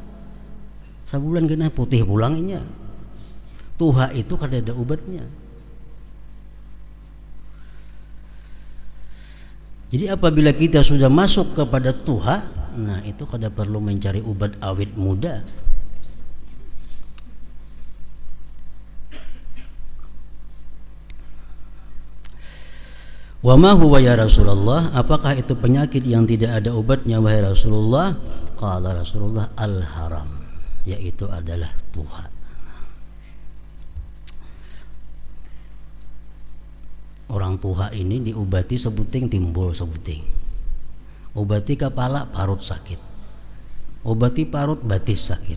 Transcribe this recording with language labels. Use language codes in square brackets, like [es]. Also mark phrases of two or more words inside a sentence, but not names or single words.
[bjn] Sabulan kena putih pulangnya. Tuha itu kada ada obatnya. Jadi apabila kita sudah masuk kepada tuha, nah itu kada perlu mencari obat awet muda. [ar] وما هو يا رسول الله, [bjn] apakah itu penyakit yang tidak ada obatnya wahai Rasulullah? [ar] قال رسول الله, [bjn] al-haram, yaitu adalah tuha. Orang tuha ini diobati sebuting timbul sebuting. Obati kepala parut sakit. Obati parut batis sakit.